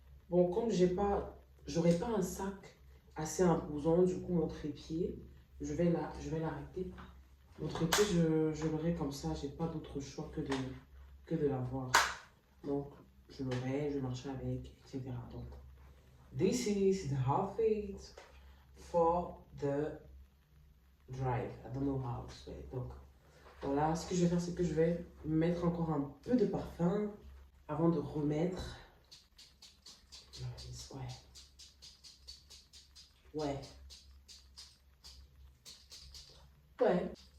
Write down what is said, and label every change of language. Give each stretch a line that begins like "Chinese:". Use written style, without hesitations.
French: Bon, comme j'aurais pas un sac assez imposant, du coup mon trépied, je vais l'arrêter. Mon trépied, je l'aurai comme ça, j'ai pas d'autre choix que de l'avoir. Donc je l'aurai, je marcherai avec, etc.
English: Donc, this is the outfit for the drive. I don't know how to say.
French: Donc, voilà, ce que je vais faire, c'est que je vais mettre encore un peu de parfum avant de remettre. Ouais. Ouais. Ouais.